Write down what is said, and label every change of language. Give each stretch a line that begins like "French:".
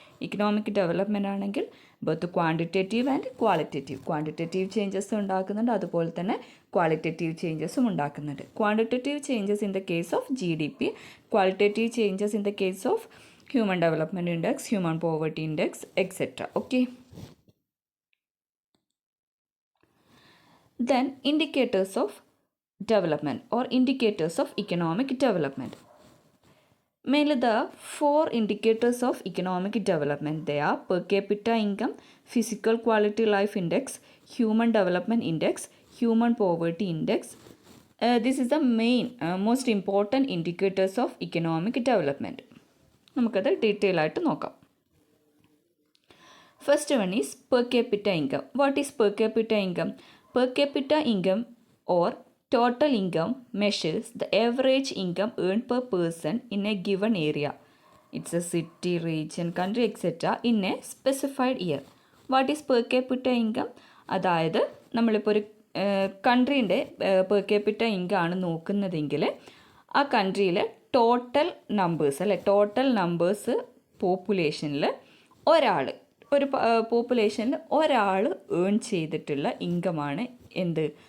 Malayalam: Economic development ആണെങ്കിൽ both quantitative and qualitative changes ഉണ്ടാക്കുന്നുണ്ട്, അതുപോലെ തന്നെ ക്വാളിറ്റേറ്റീവ് ചേഞ്ചസും ഉണ്ടാക്കുന്നുണ്ട്.
English: Quantitative changes in the case of GDP, qualitative changes in the case of human development index, human poverty index etcetera. Okay. Then indicators of development or indicators of economic development. Mainly the 4 indicators of economic development. They are per-capita income, physical quality life index, human development index, human poverty index, this is the main most important indicators of economic development.
Malayalam: നമുക്കത് detail ആയിട്ട് നോക്കാം.
English: First one is per capita income. What is per capita income? Per capita income or total income measures the average income earned per person in a given area. It's a city, region, country, etc. in a specified year. What is per capita income?
Malayalam: അതായത് നമ്മളിപ്പോൾ ഒരു കൺട്രീൻ്റെ per capita income ആണ് നോക്കുന്നതെങ്കിൽ ആ കൺട്രിയിലെ total numbers അല്ലെ, total numbers പോപ്പുലേഷനിൽ ഒരാൾ, ഒരു പോപ്പുലേഷനിൽ ഒരാൾ ഏൺ ചെയ്തിട്ടുള്ള ഇൻകമാണ് എന്ത്?